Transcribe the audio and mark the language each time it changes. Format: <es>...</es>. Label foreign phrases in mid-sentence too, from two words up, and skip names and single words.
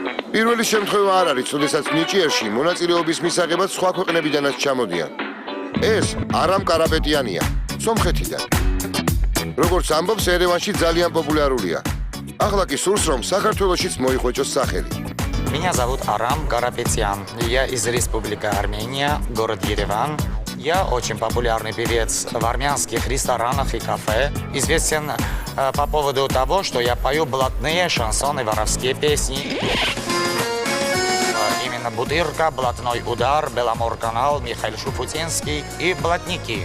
<ka>პირველი შემთხვევა არ არის, როდესაც ნიჭიერში მონაწილეობის მისაღებად სხვა ქვეყნებიდანაც ჩამოდიან. ეს არამ კარაპეტიანია, სომხეთიდან. როგორც ამბობს, ერევანში ძალიან პოპულარულია. ახლა კი სურს, რომ საქართველოშიც მოიხვეჭოს სახელი.</ka> <ru>Меня зовут Арам Карапетян. Я из Республики Армения, город Ереван. Я очень популярный певец в армянских ресторанах и кафе. Известен по поводу того, что я пою блатные шансоны, воровские песни. Именно Бутырка, Блатной удар, Беломор-канал, Михаил Шуфутинский и блатники.</ru>